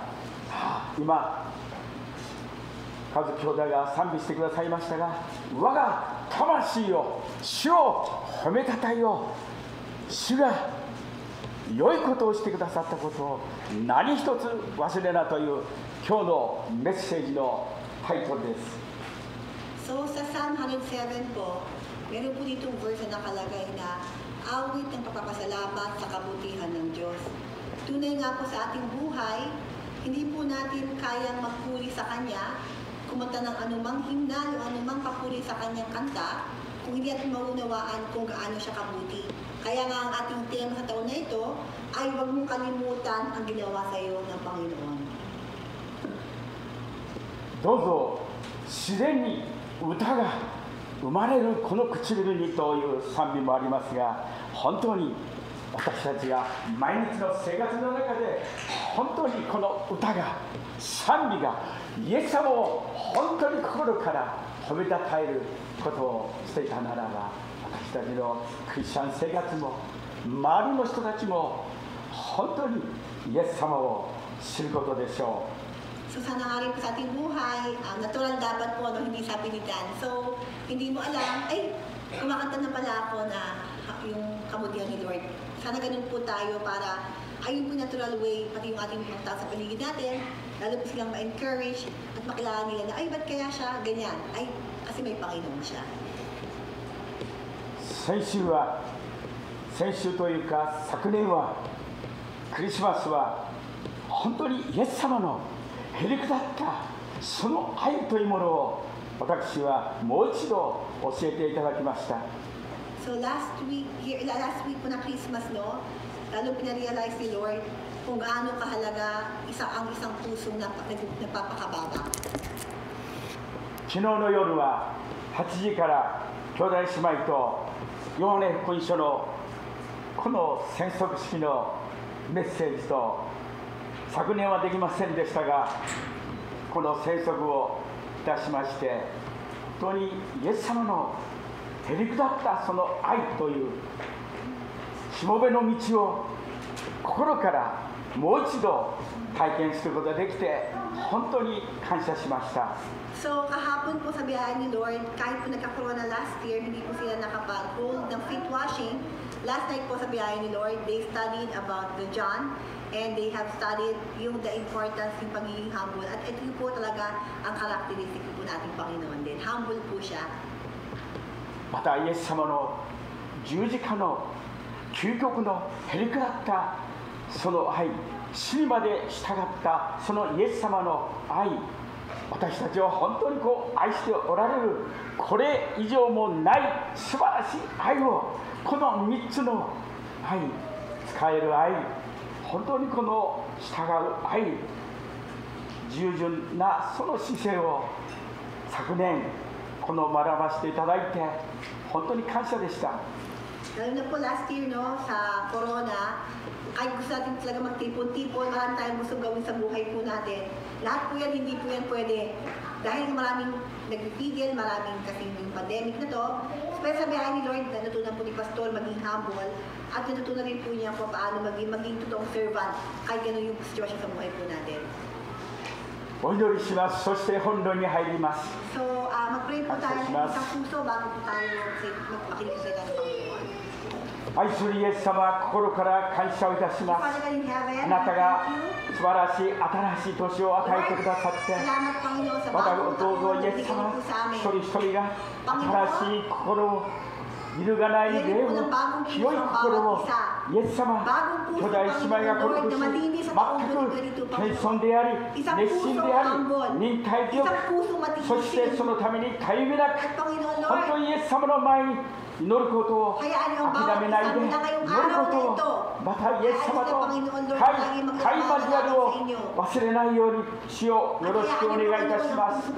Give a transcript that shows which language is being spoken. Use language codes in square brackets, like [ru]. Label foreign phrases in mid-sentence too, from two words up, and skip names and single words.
[ja] 今和兄弟が賛美してくださいましたが、我が魂よ主を褒めたたえよう。主が良いことをしてくださったことを何一つ忘れなという今日のメッセージのタイトルです。 [tl] So sa Psalm 107 po, meron po ditong verse na nakalagay na awit ng pagpapasalamat sa kabutihan ng Diyos. Tunay nga po sa ating buhay, hindi po natin kayang magpuri sa Kanya, kumanta ng anumang himnal o anumang papuri sa Kanyang kanta, kung hindi natin maunawaan kung gaano siya kabuti. Kaya nga ang ating tema sa taon na ito ay huwag mong kalimutan ang ginawa sa iyo ng Panginoon. [ja] どうぞ自然に歌が生まれるこの唇にという賛美もありますが、本当に私たちが毎日の生活の中で本当にこの歌が、賛美がイエス様を本当に心から褒めたたえることをしていたならば、私たちのクリスチャン生活も周りの人たちも本当にイエス様を知ることでしょう。 [tl] So sana nga rin po sa ating buhay, natural dapat po, hindi sa pilitan. So, hindi mo alam, ay, kumakanta na pala ako na yung kabutihan ni Lord. Sana ganun po tayo para, ayun po [en] natural way, [tl] pati yung ating mga tao sa paligid natin, lalo po silang ma-encourage at makilala nila na, ay, ba't kaya siya ganyan? Ay, kasi may Panginoon siya. [ja] 先週というか昨年はクリスマスは本当にイエス様のへりくだったその愛というものを私はもう一度教えていただきました。 [tl] So [en] last week [tl] po na Christmas, no, lalo pinarealize ni Lord kung gaano kahalaga ang isang pusong napapakababa. [ja] 昨日の夜は8時から兄弟姉妹とヨハネ福音書のこの宣告式のメッセージと、昨年はできませんでしたが、この宣告をいたしまして、本当にイエス様のへりくだったその愛というしもべの道を心からもう一度体験することができて、本当に感謝しました。 [tl] So kahapon po sa biyahe ni Lord, kahit po nagka-corona [en] last year, [tl] hindi po sila nakapag-hold ng [en] feet washing. Last night [tl] po sa biyahe ni Lord, [en] they studied about the John and they have studied yung the importance [tl] ng pagiging [en] humble. [tl] At ito po talaga ang characteristic po nating Panginoon din. Humble po siya. [ja] またイエス様の十字架の究極のへりくだったその愛、死にまで従ったそのイエス様の愛、私たちは本当に愛しておられる、これ以上もない素晴らしい愛を、この3つの愛、使える愛、本当にこの従う愛、従順なその姿勢を昨年学ばせていただいて本当に感謝でした。 [tl] Lalo na po [en] last year, [tl] no, sa corona, kahit gusto natin talaga magtipon-tipon, marami tayong gusto gawin sa buhay po natin. Lahat po yan, hindi po yan pwede. Dahil maraming nagpipigil, maraming kasing yung pandemic na to. Pero sa biyahe ni Lord, natutunan po ni Pastor maging humble at natutunan rin po niya kung paano maging totoong servant kahit gano'n yung sitwasyon sa buhay po natin. [ja] お祈りします。そして本論に入ります。 [tl] So, mag-pray po tayo ng isang puso bago po tayo makinig sa ng Panginoon. [ja] 愛するイエス様、心から感謝をいたします。 [en] Father God in heaven, [ja] あなたが [en] thank you. [ja] 素晴らしい新しい年を与えてくださって、 [tl] Salamat Panginoon sa [ja] また [tl] bagong [ja] どうぞ [tl] taon [ja] イ [tl] na [ja] エス [tl] binigay [ja] 様、 [tl] po sa amin. [ja] 一人一人が新しい心を揺るがない霊を、清い心を、イエス様、兄弟姉妹がこの年、全く謙遜であり、熱心であり、忍耐強く、そしてそのためにたゆみなく、本当にイエス様の前に祈ることを諦めないで、祈ることを、またイエス様と会交わりを忘れないように、主をよろしくお願いいたします。